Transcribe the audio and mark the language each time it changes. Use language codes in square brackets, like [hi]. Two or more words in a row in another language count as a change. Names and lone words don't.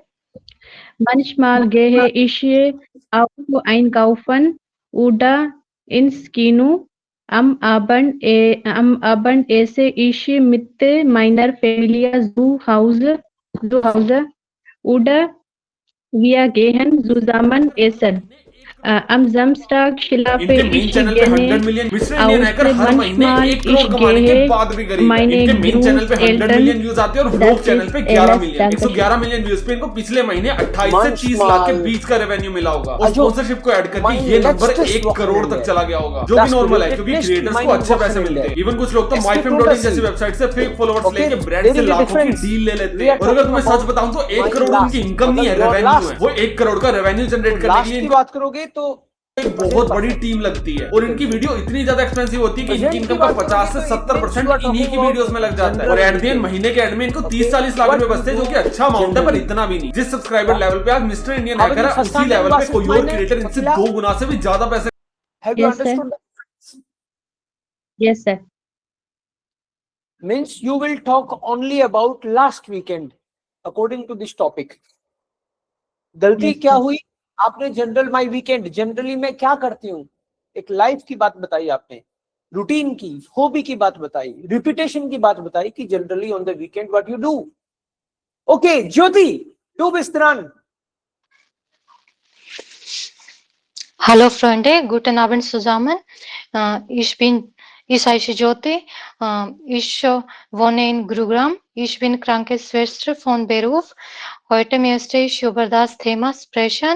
[de] Manchmal gehe ich auch einkaufen oder ins Kino. Am Abend esse ich mit meiner Familie zu Hause oder wir gehen zusammen essen. Am Samstag schlafe [hi] इनके मेन [de] ich [hi] चैनल पे 100 [de] gerne [hi] मिलियन मिस्टर इंडियन हैकर हर महीने [de] manchmal [hi] 1 करोड़ [de] ich [hi] कमाने के [de] gehe [hi] बाद भी गरीब है। [de] meine [hi] इनके मेन चैनल पे 100 [de] Großeltern, [hi] मिलियन व्यूज आते हैं और [de] das [hi] व्लॉग चैनल पे [de] ist [hi] 11 [de] alles, [hi] मिलियन [de] danke [hi] 111 मिलियन व्यूज पे इनको पिछले महीने 28 से 30 लाख के बीच का रेवेन्यू मिला होगा और स्पॉन्सरशिप को ऐड करके ये नंबर 1 करोड़ तक चला गया होगा, जो कि नॉर्मल है क्योंकि क्रिएटर्स को अच्छे पैसे मिलते हैं। इवन कुछ लोग तो myfm.in जैसी वेबसाइट से [en] fake followers [hi] लेके ब्रांड से लाखों की डील ले लेते हैं। और अगर तुम्हें सच बताऊं तो 1 करोड़ उनकी इनकम नहीं है, रेवेन्यू है। वो 1 करोड़ का रेवेन्यू जनरेट करने के लिए की बात करोगे तो एक बहुत बड़ी टीम लगती है और इनकी वीडियो इतनी ज्यादा एक्सपेंसिव होती है कि इनकी इनकम का 50 से 70% इन्हीं की वीडियोस में लग जाता है और [en] at the end [hi] महीने के एंड में इनको 30-40 लाख रुपए बचते हैं, जो कि अच्छा अमाउंट है, पर इतना भी नहीं। जिस सब्सक्राइबर लेवल पे आज मिस्टर इंडियन हैकर है, उसी लेवल पे कोई और क्रिएटर इनसे 2 गुना से भी ज्यादा पैसे। [en] Have you Yes, sir. understood? Yes, sir. Means you will talk only about last weekend according to this topic. [hi] गलती [en] Yes, [hi] क्या [en] sir. [hi] हुई? आपने [en] general my weekend, [hi] जनरली मैं क्या करती हूँ, एक लाइफ की बात बताई आपने, रूटीन की, हॉबी की बात बताई, रिपीटेशन की बात बताई कि [en] generally on the weekend what you do. [hi] ओके ज्योति, [de] du bist dran. Hallo Freunde, guten Abend zusammen. Ich heiße Jyoti. Ich wohne in Gurugram. Ich bin Krankenschwester von Beruf. Heute möchte ich über das Thema sprechen.